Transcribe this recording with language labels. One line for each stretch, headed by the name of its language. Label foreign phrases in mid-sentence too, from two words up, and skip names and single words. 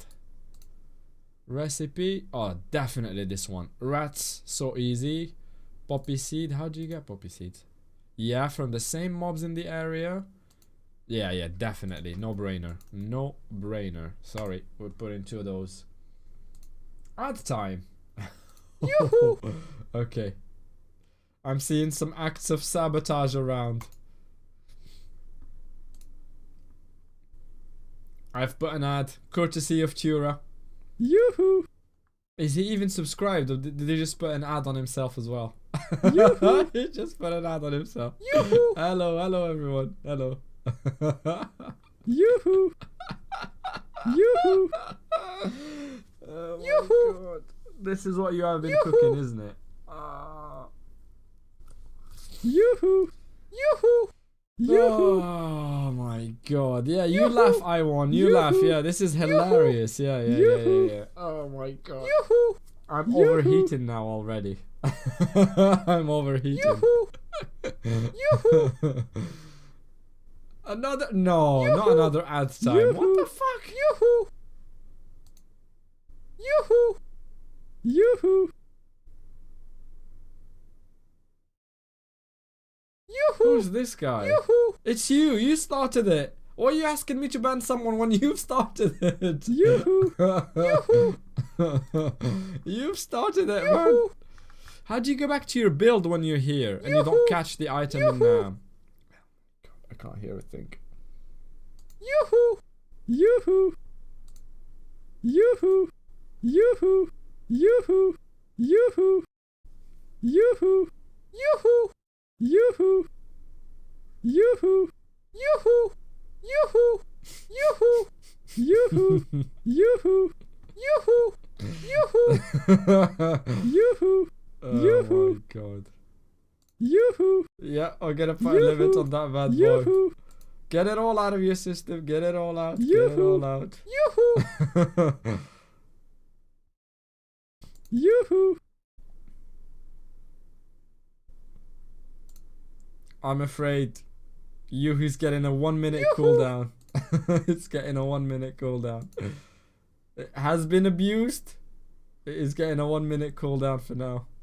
English: Recipe. Oh, definitely this one. Rats, so easy. Poppy seed. How do you get poppy seeds? Yeah, from the same mobs in the area. Yeah, definitely. No brainer. No brainer. Sorry, we're putting 2 of those. Ad time. Yoo-hoo! Okay. I'm seeing some acts of sabotage around. I've put an ad, courtesy of Tura. Yoo-hoo! Is he even subscribed, or did he just put an ad on himself as well? Yoo-hoo! He just put an ad on himself. Yoo-hoo! Hello everyone. Hello. Yoo-hoo! Yoo-hoo! Oh my god. This is what you have been cooking, isn't it? Yoo-hoo! Yoo-hoo! Yoo-hoo! Oh my god. Yeah, you laugh, Iwan. You laugh. Yeah, this is hilarious. Yeah. Oh my god. Yoo-hoo! I'm overheating now already. I'm overheating. Yoo-hoo! Yoo-hoo! Another... No, not another ad time. Yoo-hoo! What the fuck? Yoo-hoo! Yoo-hoo! Yoo-hoo! Yoo-hoo! Who's this guy? Yoo-hoo! It's you! You started it! Why are you asking me to ban someone when you've started it? Yoo-hoo! Yoo-hoo! You've started it, man! How do you go back to your build when you're here and you don't catch the item in God, I can't hear a thing. Yoo-hoo! Yoo-hoo! Yoo-hoo! Yoo-hoo! Yoo-hoo! Yoo-hoo! Yoo-hoo! Yoo-hoo! Yoo-hoo! Yoo-hoo! Yoo-hoo! Yoo-hoo! Yoo-hoo! Yoo-hoo! Yoo-hoo! Yoo-hoo! Yoo-hoo! Yoo-hoo! Oh my god. Yoo-hoo! Yeah, I'll get a fine limit on that bad boy. Yoo-hoo! Get it all out of your system. Get it all out. Get it all out. Yoo-hoo! Yoo-hoo! I'm afraid Yoo-hoo's getting a 1 minute cooldown. It's getting a 1 minute cooldown. It has been abused. It is getting a 1 minute cooldown for now.